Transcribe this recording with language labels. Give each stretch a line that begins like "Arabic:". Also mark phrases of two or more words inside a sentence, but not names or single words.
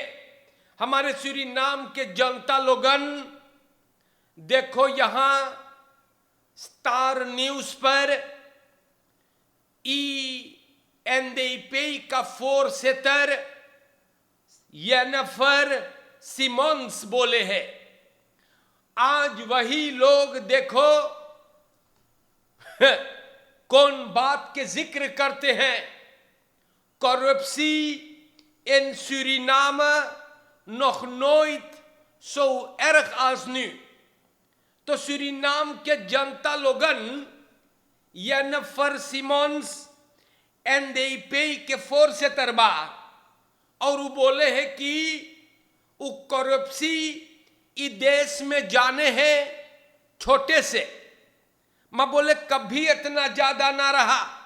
Caribbean Hindustani: हमारे सूरीनाम के जनता लोगन देखो यहां स्टार न्यूज पर NDP का voorzitter Jennifer Simons बोले हैं। आज वही लोग देखो कौन बात के जिक्र करते हैं?
Dutch: Corruptie in Suriname nog nooit zo erg als nu.
Caribbean Hindustani: तो सूरीनाम के जनता लोगन Jennifer Simons NDP के voorzitter बा, और वो बोले हैं कि वो करप्सी इस देश में जाने हैं छोटे से। मैं बोले कभी इतना ज्यादा ना रहा।